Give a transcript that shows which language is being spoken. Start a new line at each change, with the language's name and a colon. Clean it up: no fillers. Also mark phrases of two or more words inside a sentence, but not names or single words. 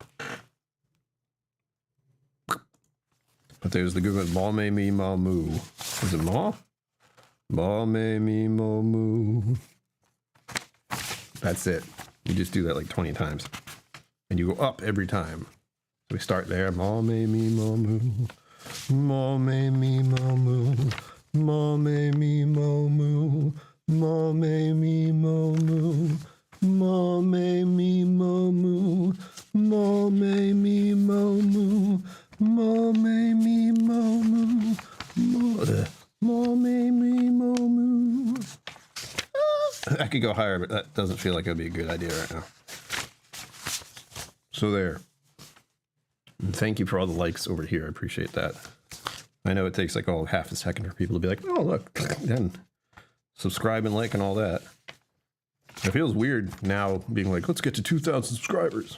English: But there's the good one, Ma Me Me Ma Moo. Is it Ma? Ma Me Me Ma Moo. That's it. You just do that like 20 times. And you go up every time. So we start there. Ma Me Me Ma Moo. Ma Me Me Ma Moo. Ma Me Me Ma Moo. Ma Me Me Ma Moo. Ma Me Me Ma Moo. Ma Me Me Ma Moo. Ma Me Me Ma Moo. Ma Me Me Ma Moo. I could go higher, but that doesn't feel like it would be a good idea right now. So there. And thank you for all the likes over here. I appreciate that. I know it takes like half a second for people to be like, oh, look, then subscribe and like and all that. It feels weird now being like, let's get to 2,000 subscribers.